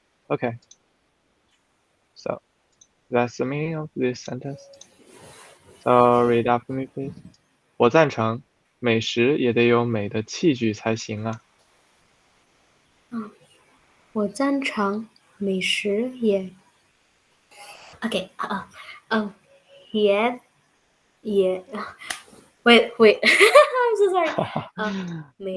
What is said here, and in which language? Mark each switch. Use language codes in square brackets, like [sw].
[en] Okay, so that's the meaning of this sentence. So read after me, please. [zh] 我赞成，美食也得有美的器具才行啊。我赞成美食也 [en] OK yeah yeah wait I'm so sorry 美